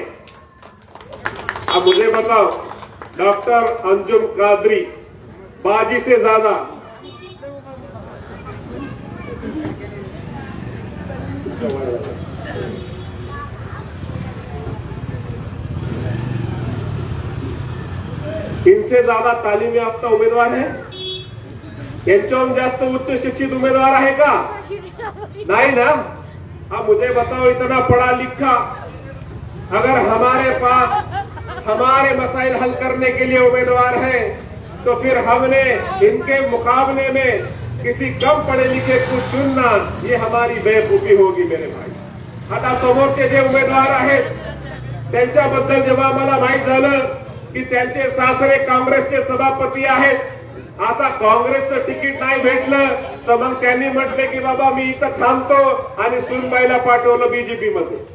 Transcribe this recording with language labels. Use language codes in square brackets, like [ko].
[hi] अब मुझे बताओ, डॉक्टर अंजुम कादरी बाजी से ज्यादा इनसे ज्यादा तालीम याफ्ता उम्मीदवार है? [mr] यांच्याहून जास्त उच्च शिक्षित उम्मीदवार आहे का? [hi] नहीं ना। अब मुझे बताओ, इतना पढ़ा लिखा अगर हमारे पास हमारे मसाइल हल करने के लिए उम्मीदवार है, तो फिर हमने इनके मुकाबले में किसी कम पढ़े लिखे को चुनना ये हमारी बेवकूफी होगी मेरे भाई। [mr] आता समोरचे जे उमेदवार आहेत त्यांच्याबद्दल जेव्हा मला माहित झालं की त्यांचे सासरे काँग्रेसचे सभापती आहेत, आता काँग्रेसचं तिकीट नाही भेटलं, तर मग त्यांनी म्हटले की बाबा मी इथं थांबतो आणि सुनबाईला पाठवलं बीजेपी मध्ये।